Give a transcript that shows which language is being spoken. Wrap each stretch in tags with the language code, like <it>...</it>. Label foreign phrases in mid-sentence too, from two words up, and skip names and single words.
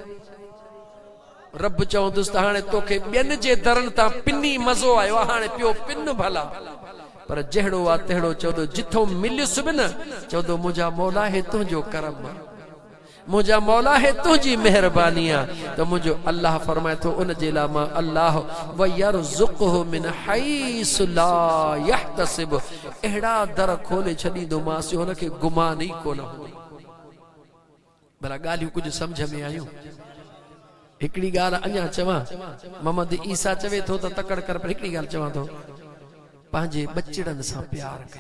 <sd>रब चवंदुसि त हाणे तोखे ॿियनि जे दरन तां पिनी मज़ो आयो आहे, हाणे पियो पिन भला। पर जहिड़ो आहे तहिड़ो चवंदो, जिथों मिलियुसि बि न चवंदो मुंहिंजा मौला हे तुंहिंजो करम आहे, मुंहिंजा मौला हे तुंहिंजी महिरबानी आहे। त मुंहिंजो अल्लाह फरमाए थो उन जे लाइ मां अल्लाह</sd> <ar>ويرزقه من حيث لا يحتسب,</ar> <sd>अहिड़ा दर खोले छॾींदोमांसि हुनखे गुमान ई कोन हूंदी। भला ॻाल्हियूं कुझु सम्झ में आयूं? हिकिड़ी ॻाल्हि अञा चवां, मोहम्मद ईसा चवे थो त तकड़ कर, पर हिकिड़ी ॻाल्हि चवां थो, पंहिंजे बचड़नि सां प्यार कयो।</sd>